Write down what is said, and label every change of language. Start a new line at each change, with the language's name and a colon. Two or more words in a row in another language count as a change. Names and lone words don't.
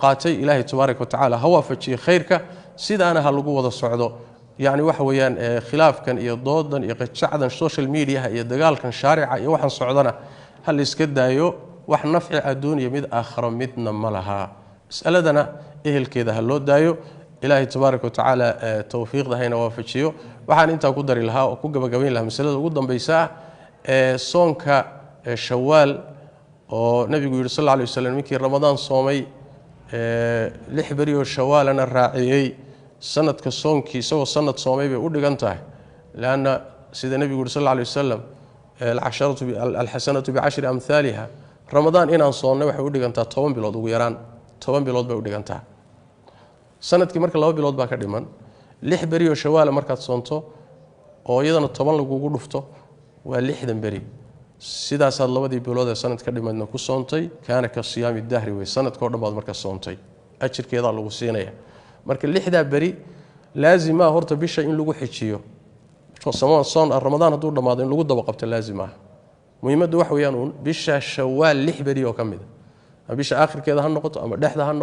Somali: qaatay ilaahay
Arabic: تبارك وتعالى
Somali: ha waafajiyo khayrka sidaana ha lagu wada socdo yani waxa weeyaan khilaafkan iyo doodan iyo qajacdan
English: social media
Somali: iyo dagaalkan shaarica iyo waxan socdana hal iska daayo wax nafci adduunyo mid aakhiro midna malaha mas'aladana ehelkeeda ha loo daayo ilaahay
Arabic: تبارك وتعالى
Somali: tawfiiqda hayna waafajiyo waxaan inta ku dari lahaa oo ku gabagabeyn lahaa masalada ugu dambaysa soonka shawaal oo nabigu yiri
Arabic: صلى الله عليه وسلم
Somali: markii ramadaan soomay 6 bari oo shawaalana raaciyay sanadka soonkii isagoo sanad soomay bay u dhigan tahay laana sida nabigu yiri
Arabic: صلى الله عليه وسلم العشرة الحسنة بـ10 أمثالها
Somali: ramadaan inaan soonnay waxay u dhigantaa 10 bilood ugu yaraan 10 bilood bay u dhigantaa sanadkii marka 2 bilood baa ka dhiman 6 bari oo shawaal markaad soonto oo iyadana 10 lagu dhufto waa 60 bari sidaas aad labadii bilood ee sanadka dhimadna ku soontay
Arabic: كان كصيام الدهر
Somali: way sanadka oo dhammaad marka soontay ajirkeeda lagu siinaya marka 6 bari laazima horta bisha in lagu xijiyo soon ramadaan haduu dhamaado in lagu daba qabto laazima muhiimadu wax weeyaan bisha shawaal 6 bari oo kamid ah bisha aakhirkeeda ha noqoto ama dhexda ha